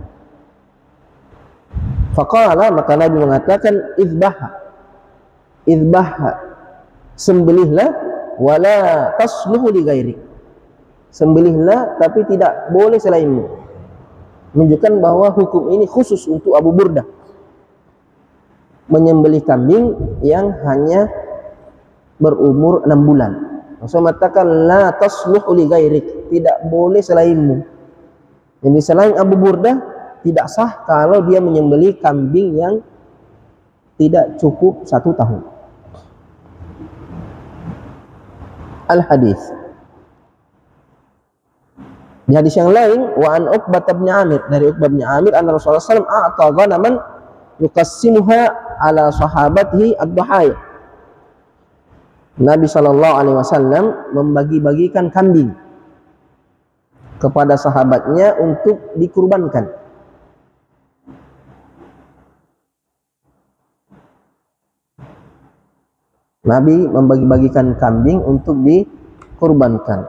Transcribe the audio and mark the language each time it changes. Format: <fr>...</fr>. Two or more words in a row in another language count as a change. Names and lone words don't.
<ar>Faqala,</ar> <id>maka Nabi mengatakan,</id> <ar>idbaha, sembelihlah, ولا تصلح لغيري.</ar> <id>Sembelihlah tapi tidak boleh selainmu. Menunjukkan bahwa hukum ini khusus untuk Abu Burdah, menyembelih kambing yang hanya berumur 6 bulan. Rasul mengatakan,</id> <ar>لا تصلح لغيرك,</ar> <id>tidak boleh selainmu. Jadi selain Abu Burdah tidak sah kalau dia menyembelih kambing yang tidak cukup 1 tahun. Al-hadis. Di hadis yang lain,</id> <ar>وعن عقبة بن عامر, dari Uqbah bin Amir, أن رسول الله صلى الله عليه وسلم أعطى غنما يقسمها على صحابته الضحايا.</ar> <id>Nabi</id> <ar>صلى الله عليه وسلم</ar> <id>membagi-bagikan kambing kepada sahabatnya untuk dikurbankan. Nabi membagi-bagikan kambing untuk dikurbankan.</id>